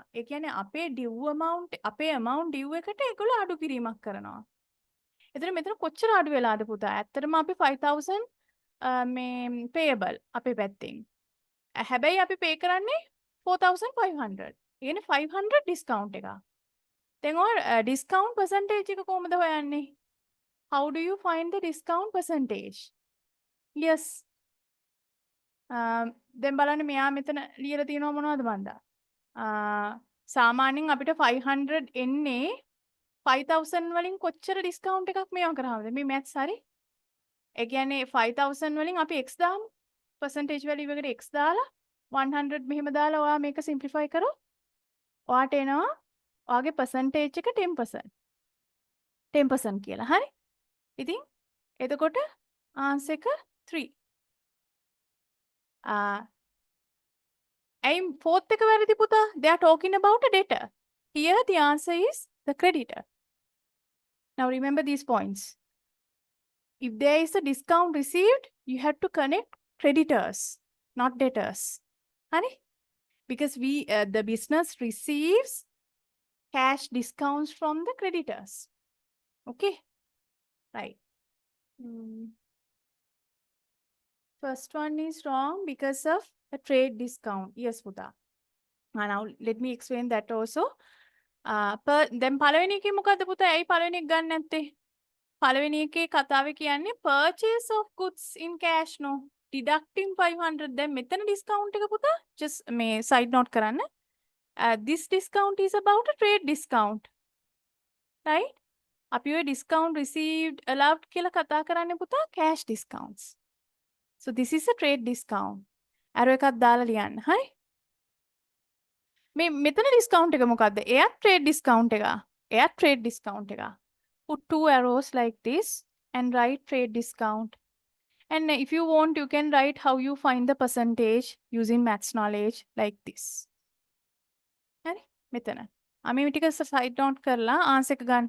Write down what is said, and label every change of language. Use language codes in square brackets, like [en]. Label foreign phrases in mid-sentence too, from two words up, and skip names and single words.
[si] ඒ කියන්නේ අපේ [en] due amount [si] අපේ [en] amount due [si] එකට ඒගොල්ලෝ අඩු කිරීමක් කරනවා. එතකොට මෙතන කොච්චර අඩු වෙලාද පුතා? ඇත්තටම අපි 5,000 මේ payable අපේ පැත්තෙන්. හැබැයි අපි pay කරන්නේ 4,500. ඒ කියන්නේ 500 discount එකක්. [en] then or discount percentage [si] එක කොහොමද හොයන්නේ? [en] How do you find the discount percentage? Yes. [si] දැන් බලන්න මෙයා මෙතන ලියලා තියෙනවා මොනවද මන්දා? සාමාන්‍යයෙන් අපිට 500 එන්නේ 5,000 වලින් කොච්චර discount එකක් මේවා කරාමද? මේ maths හරි? ඒ කියන්නේ 5,000 වලින් අපි x දාමු. [en] percentage value [si] එකට x දාලා 100 මෙහෙම දාලා ඔයා මේක simplify කරොත් ඔයාට එනවා ඔයාගේ percentage එක 10%. 10% කියලා. හරි? ඉතින් එතකොට answer එක 3. ඇයි fourth එක වැරදි පුතා? [en] They are talking about a debtor. Here the answer is the creditor. Now remember these points. If there is a discount received, you have to connect creditors, not debtors. Honey? Because the business receives cash discounts from the creditors. Okay? Right. First one is wrong because of a trade discount. Yes, Puta. Now let me explain that also. [si] Then පළවෙනි එකේ මොකද්ද පුතා? ඇයි පළවෙනි එක ගන්න නැත්තේ? පළවෙනි එකේ කතාවේ කියන්නේ [en] purchase of goods in cash no deducting 500. [si] දැන් මෙතන discount එක පුතා just මේ [en] side note [si] කරන්න. [en] This discount is about a trade discount. Right? [si] අපි ඔය [en] discount received allowed [si] කියලා කතා කරන්නේ පුතා [en] cash discounts. So this is a trade discount. [si] arrow එකක් දාලා ලියන්න. හරි? මේ මෙතන discount එක මොකද්ද? එයත් [en] trade discount [si] එක. එයත් [en] trade discount [si] එක. [en] Put two arrows like this and write trade discount. And if you want, you can write how you find the percentage using maths knowledge like this. [si] හරි? මෙතන. අපි මේ ටික [en] side note [si] කරලා answer එක ගන්න.